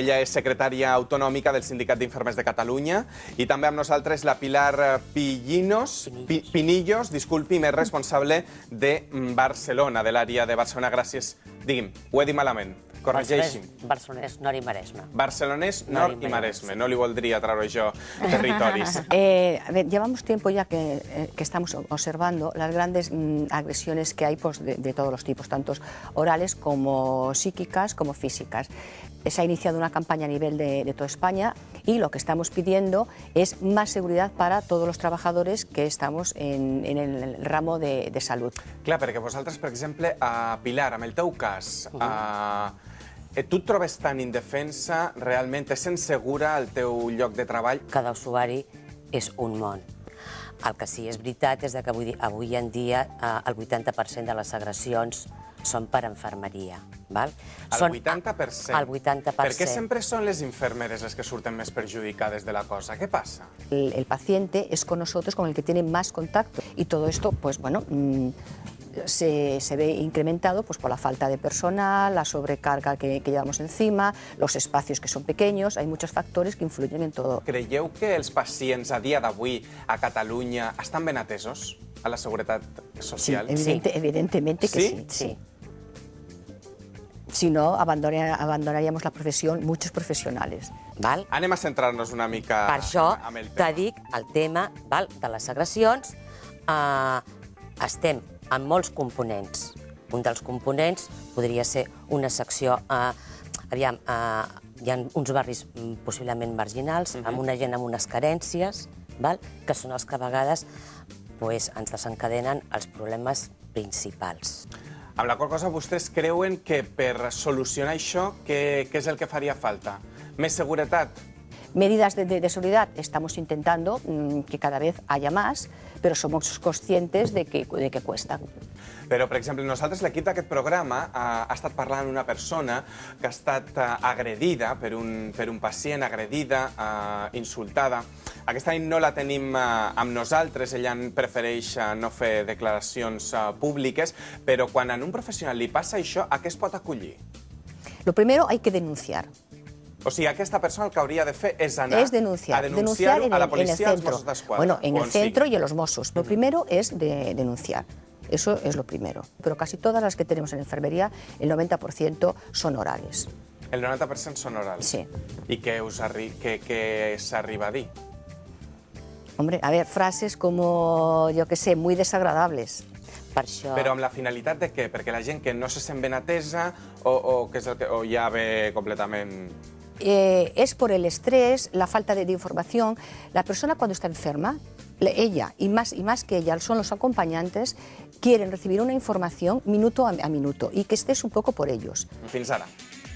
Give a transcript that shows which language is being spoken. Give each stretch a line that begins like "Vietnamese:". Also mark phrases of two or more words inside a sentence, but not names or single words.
Catalan: Ella és secretària autonòmica del Sindicat d'Infermers de Catalunya i també amb nosaltres la Pilar Pinillos, disculpi, més responsable de Barcelona, de l'àrea de Barcelona. Gràcies Digui'm, ho he dit malament. Corregeixi'm. Barcelonès, Nord i Maresme. Barcelonès, Nord i Maresme. No li voldria treure jo territoris.
Spanish: A ver, llevamos tiempo ya que estamos observando las grandes agresiones que hay pues, de todos los tipos, tanto orales como psíquicas como físicas. Se ha iniciado una campaña a nivel de toda España y lo que estamos pidiendo es más seguridad para todos los trabajadores que estamos en el ramo de salud.
Catalan: Clar, perquè vosaltres, per exemple, Pilar, amb el teu cas, tu et trobes tan indefensa, realment te sents segura al teu lloc de treball? Cada usuari és un món. El que sí és veritat és que avui en dia el 80% de les agressions són per infermeria. El 80%? El 80%. Per què sempre són les infermeres les que surten més perjudicades de la cosa? Què passa?
Spanish: El paciente es con nosotros con el que tiene más contacto y todo esto, pues bueno, se ve incrementado pues, por la falta de personal, la sobrecarga que llevamos encima, los espacios que son pequeños, hay muchos factores que influyen en todo.
Catalan: Creieu que els pacients a dia d'avui a Catalunya estan ben atesos a la seguretat social?
Spanish: Sí, evidentemente que sí. Sí. Si no, abandonaríamos la profesión muchos profesionales.
Catalan: Anem a centrar-nos una mica per això amb el te tema. dic el tema de les agressions. Estem amb molts components. Un dels components podria ser una secció... Aviam, hi ha uns barris possiblement marginals, amb una gent amb unes carències, que són els que a vegades ens desencadenen els problemes principals. Amb la qual cosa, vostès creuen que per solucionar això, què és el que faria falta? Més seguretat?
Spanish: Medidas de seguridad estamos intentando que cada vez haya más, pero somos conscientes de que cuesta.
Catalan: Però, per exemple, nosaltres, l'equip d'aquest programa, ha estat parlant amb una persona que ha estat agredida per un pacient, agredida, insultada. Aquesta nit no la tenim amb nosaltres, ella prefereix no fer declaracions públiques, però quan a un professional li passa això, a què es pot acollir?
Spanish: Lo primero hay que denunciar.
Catalan: O sigui, aquesta persona el que hauria de fer és anar
Spanish: Es denunciar.
Catalan: a denunciar-ho a la policia, als
Spanish: centro.
Catalan: Mossos d'Esquadra.
Spanish: Bueno, en o el centro y en los Mossos. Lo primero es denunciar. Eso es lo primero. Pero casi todas las que tenemos en enfermería, el 90% son orales.
Catalan: El 90% són orals? Sí. I què s'arriba a dir?
Spanish: Hombre, a ver, frases como, yo qué sé, muy desagradables.
Catalan: Per això... Però amb la finalitat de què? Perquè la gent que no se sent ben atesa o ja ve completament...
Spanish: Es por el estrés, la falta de información. La persona cuando está enferma, ella y más que ella son los acompañantes, quieren recibir una información minuto a minuto y que estés un poco por ellos.
Catalan: Fins ara.